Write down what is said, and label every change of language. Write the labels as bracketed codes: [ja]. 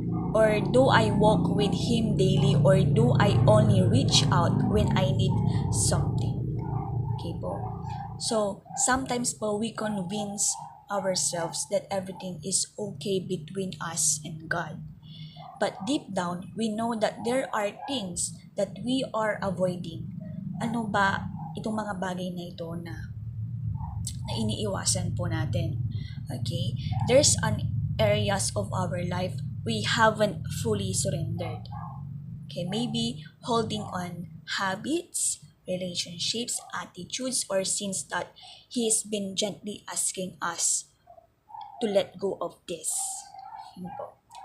[en] Or do I walk with Him daily, or do I only reach out when I need something? Okay po. So, sometimes po we convince ourselves that everything is okay between us and God. But deep down, we know that there are things that we are avoiding. [tl] Ano ba itong mga bagay na ito na iniiwasan po natin? [en] Okay? There's an areas of our life we haven't fully surrendered. Okay? Maybe holding on habits, relationships, attitudes, or sins that He's been gently asking us to let go of this. [tl] Yun po.